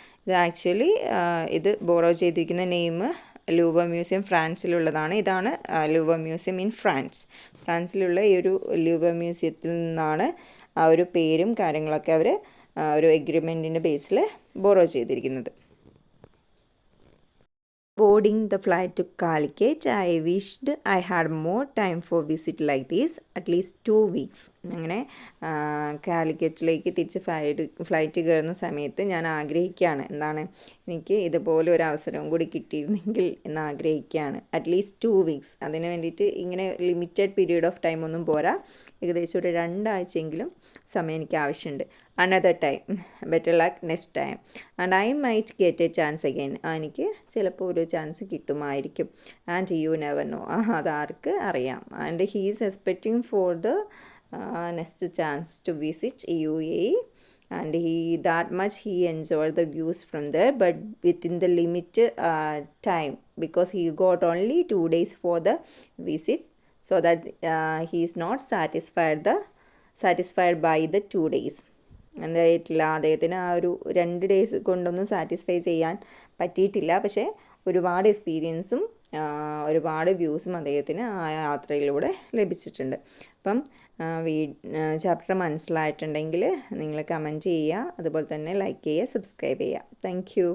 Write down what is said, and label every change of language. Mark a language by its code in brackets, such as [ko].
[ml] ഇത് ആക്ച്വലി ഇത് ബോറോ ചെയ്തിരിക്കുന്ന നെയിം ലൂവർ മ്യൂസിയം ഫ്രാൻസിലുള്ളതാണ്. ഇതാണ് ലൂവർ മ്യൂസിയം ഇൻ ഫ്രാൻസിലുള്ള ഈ ഒരു ലൂവർ മ്യൂസിയത്തിൽ നിന്നാണ് ആ ഒരു പേരും കാര്യങ്ങളൊക്കെ അവർ ഒരു എഗ്രിമെൻറ്റിൻ്റെ ബേസിൽ ബോറോ ചെയ്തിരിക്കുന്നത്. [en] Boarding the flight to Calicut, I wished I had more time for visit like this, at least 2 weeks. [ml] അങ്ങനെ കാലിക്കറ്റിലേക്ക് തിരിച്ച് ഫ്ലൈറ്റ് കയറുന്ന സമയത്ത് ഞാൻ ആഗ്രഹിക്കുകയാണ്, എന്താണ്, എനിക്ക് ഇതുപോലെ ഒരു അവസരം കൂടി കിട്ടിയിരുന്നെങ്കിൽ എന്ന് ആഗ്രഹിക്കുകയാണ്. At least 2 weeks. അതിന് വേണ്ടിയിട്ട് ഇങ്ങനെ ലിമിറ്റഡ് പീരീഡ് ഓഫ് ടൈം ഒന്നും പോരാ, ഏകദേശം ഒരു 2 ആഴ്ചയെങ്കിലും സമയം എനിക്ക് ആവശ്യമുണ്ട്. [en] Another time, better luck next time, and I might get a chance again. [ml] എനിക്ക് ചിലപ്പോൾ ഒരു ചാൻസ് കിട്ടുമായിരിക്കും. [en] and you never know, [ml] അതാർക്ക് അറിയാം. [en] And he is expecting for the next chance to visit UAE, and that much he enjoyed the views from there, but within the limit time, because he got only 2 days for the visit, so that he is not satisfied by the 2 days. [ml] എന്തായിട്ടില്ല, അദ്ദേഹത്തിന് ആ ഒരു 2 days കൊണ്ടൊന്നും satisfy ചെയ്യാൻ പറ്റിയിട്ടില്ല. പക്ഷേ ഒരുപാട് എക്സ്പീരിയൻസും ഒരുപാട് വ്യൂസും അദ്ദേഹത്തിന് ആ യാത്രയിലൂടെ ലഭിച്ചിട്ടുണ്ട്. അപ്പം ചാപ്റ്റർ മനസ്സിലായിട്ടുണ്ടെങ്കിൽ നിങ്ങൾ കമൻറ്റ് ചെയ്യുക, അതുപോലെ തന്നെ ലൈക്ക് ചെയ്യുക, സബ്സ്ക്രൈബ് ചെയ്യുക. താങ്ക്